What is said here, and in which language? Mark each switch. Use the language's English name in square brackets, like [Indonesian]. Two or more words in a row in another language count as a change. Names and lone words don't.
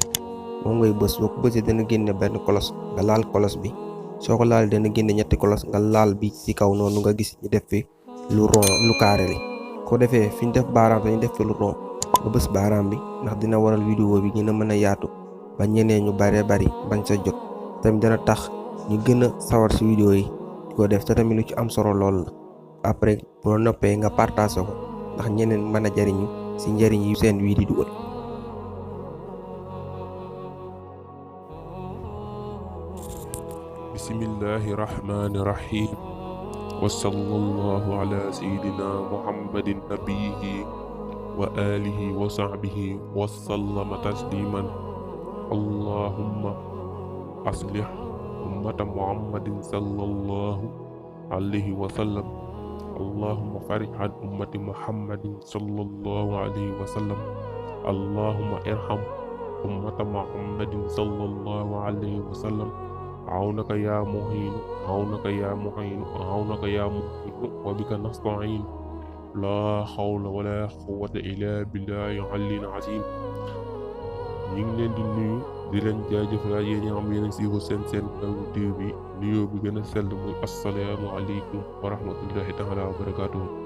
[Wolof] moom ngay bës boo ko bësee dana génne benn kolos nga laal kolos bi soo ko laal dana génne ñetti kolos nga laal bi ci kaw noonu nga gis ñu def fi lu rond lu carré li ko defee fi ñu def baaraam dañu def fi lu rond nga bës baaraam bi ndax dina waral vidéo bi gën a mën a yaatu ba ñeneen ñu bari bañ sa jot tamit dana tax ñu gën a sawar ci vidéo yi di ko def te tamit lu ci am solo lool la après boo noppee nga partagé ko ndax ñeneen mën a jariñu ci njariñ yu seen wii di dugal. [Arabic] بسم الله الرحمن الرحيم وصلى الله على سيدنا محمد نبيه وعلى آله وصحبه وسلم تسليما. اللهم أصلح أمة محمد صلى الله عليه وسلم. اللهم فرج عن أمة محمد صلى الله عليه وسلم. اللهم ارحم أمة محمد صلى الله عليه وسلم. عونك يا معين عونك يا معين عونك يا معين وبك نستعين. لا حول ولا قوة إلا بالله العلي العظيم. [Wolof] ñu ngi leen di nuyu di leen jaajëfal yéen ñi nga xam yéen a siiwal seen Kawtef TV bi nuyoo bi gën a sell muy [Arabic] السلام عليكم ورحمة الله تعالى وبركاته.